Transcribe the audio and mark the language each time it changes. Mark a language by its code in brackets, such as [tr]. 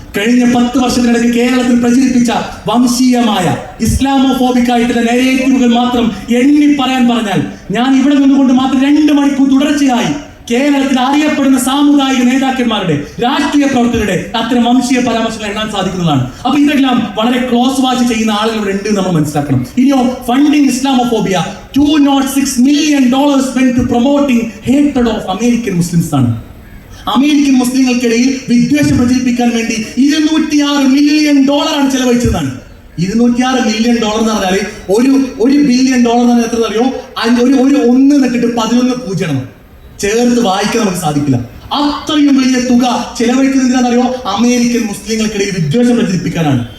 [ml] കഴിഞ്ഞ 10 വർഷത്തിനിടയ്ക്ക് കേരളത്തിൽ പ്രചരിപ്പിച്ച വംശീയമായ ഇസ്ലാമോഫോബിക് ആയിട്ടുള്ള നെഗറ്റീവുകൾ മാത്രം എണ്ണി പറയാൻ പറഞ്ഞാൽ ഞാൻ ഇവിടെ നിന്നുകൊണ്ട് മാത്രം 2 മണിക്കൂർ തുടർച്ചയായി കേരളത്തിൽ അറിയപ്പെടുന്ന സാമുദായിക നേതാക്കന്മാരുടെ, രാഷ്ട്രീയ പ്രവർത്തകരുടെ അത്തരം വംശീയ പരാമർശങ്ങൾ എണ്ണാൻ സാധിക്കുന്നതാണ്. അപ്പൊ ഇതെല്ലാം വളരെ ക്ലോസ് വാച്ച് ചെയ്യുന്ന ആളുകളുടെ ഉണ്ട് നമ്മൾ മനസ്സിലാക്കണം. ഇനിയോ funding Islamophobia [en] $206 million went to promoting hatred of American Muslims [ml] ആണ്. അമേരിക്കൻ മുസ്ലിങ്ങൾക്കിടയിൽ വിദ്വേഷം പ്രചരിപ്പിക്കാൻ വേണ്ടി $206 million ചെലവഴിച്ചതാണ്. $206 million എന്ന് പറഞ്ഞാൽ ഒരു ബില്യൺ ഡോളർ എന്ന് പറഞ്ഞാൽ എത്ര അറിയോ? ഒരു 1 എന്നിട്ട് 11 പൂജ്യം ചേർത്ത് വായിക്കാൻ നമുക്ക് സാധിക്കില്ല. അത്രയും വലിയ തുക ചെലവഴിക്കുന്നതിനാണെന്നറിയോ? അമേരിക്കൻ മുസ്ലിങ്ങൾക്കിടയിൽ വിദ്വേഷം പ്രചരിപ്പിക്കാനാണ്.